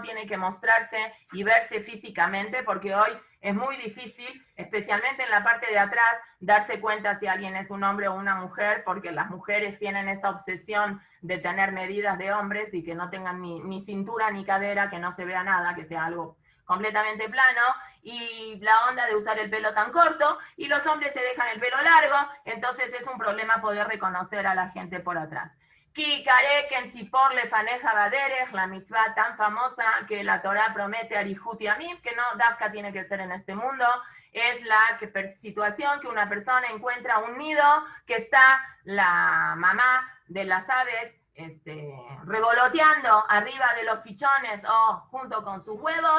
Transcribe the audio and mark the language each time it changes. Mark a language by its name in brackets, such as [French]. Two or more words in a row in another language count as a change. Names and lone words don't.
[Spanish] tiene que mostrarse y verse físicamente, porque hoy es muy difícil, especialmente en la parte de atrás, darse cuenta si alguien es un hombre o una mujer, porque las mujeres tienen esa obsesión de tener medidas de hombres y que no tengan ni cintura ni cadera, que no se vea nada, que sea algo completamente plano, y la onda de usar el pelo tan corto, y los hombres se dejan el pelo largo, entonces es un problema poder reconocer a la gente por atrás. [Hebrew] כי קרא קן צפור לפניך בדרך, [Spanish] la mitzvah tan famosa que la Torah promete a [Hebrew] אריכות ימים, [Spanish] que no dafka tiene que ser en este mundo, es la situación que una persona encuentra un nido que está la mamá de las aves revoloteando arriba de los pichones o junto con sus huevos.